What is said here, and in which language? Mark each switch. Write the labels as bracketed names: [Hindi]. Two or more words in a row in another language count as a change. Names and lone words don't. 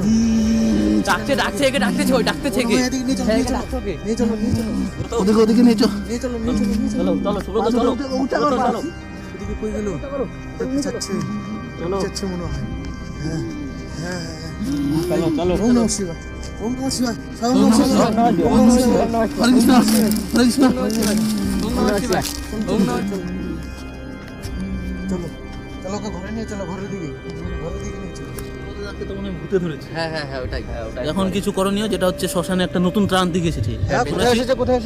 [Bangla] ডাকছে, একে ডাকতেছে, ওই ডাকতেছে একে। নিয়ে চলো ওদিকে নিয়ে চলো। চলো। এদিকে কই গেল? পিছাচ্ছে মনে হয়। হ্যাঁ হ্যাঁ হ্যাঁ, চলো। [Sanskrit] ওম নমঃ শিবায়, ওম নমঃ শিবায়, ওম নমঃ শিবায়, ওম নমঃ শিবায়, হরে কৃষ্ণ, হরে কৃষ্ণ। [Bangla] চলো চলো ওকে ঘরে নিয়ে চলো, ঘরের দিকে নিয়ে চলো। ওদেরকে তো মনে হয় ভূতে ধরেছে। হ্যাঁ ওটাই এখন কিছু করণীয়, যেটা হচ্ছে শ্মশানে একটা নতুন তান্ত্রিক এসেছে। হ্যাঁ, কোথায় এসেছে কোথায় এসেছে?